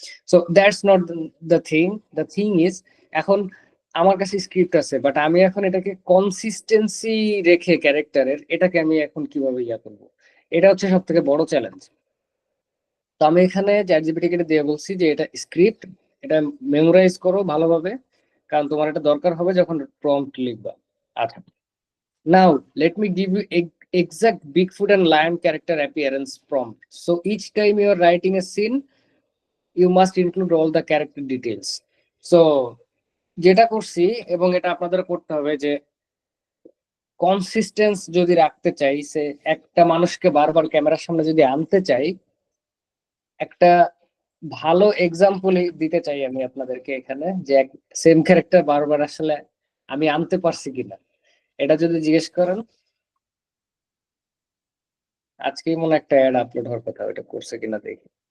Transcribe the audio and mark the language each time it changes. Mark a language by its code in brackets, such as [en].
[en] so that's not the thing is, [bn] এখন আমার কাছে স্ক্রিপ্ট আছে, বাট আমি এখন এটাকে কনসিস্টেন্সি রেখে ক্যারেক্টারের এটাকে আমি এখন কিভাবে ইয়া করবো, এটা হচ্ছে সব থেকে বড় চ্যালেঞ্জ। তো আমি এখানে চ্যাটজিপিটিকে দিয়ে বলছি যে এটা স্ক্রিপ্ট, এটা মেমোরাইজ করো ভালোভাবে, কারণ তোমার এটা দরকার হবে যখন প্রম্পট লিখবা। [en] আচ্ছা, now let me give you exact Bigfoot and lion character appearance prompt. So each time you are writing a scene, you must include all the character details. [bn] So যেটা করছি, এবং এটা আপনাদের করতে হবে, যে কনসিস্টেন্স যদি রাখতে চাই, সে একটা মানুষকে বারবার ক্যামেরার সামনে যদি আনতে চাই, একটা ভালো এক্সাম্পল দিতে চাই আমি আপনাদেরকে এখানে, যে সেম ক্যারেক্টার বারবার আসলে আমি আনতে পারছি কিনা, এটা যদি জিজ্ঞেস করেন, আজকেই মনে একটা অ্যাড আপলোড হওয়ার কথা, ওটা করছে কিনা দেখি।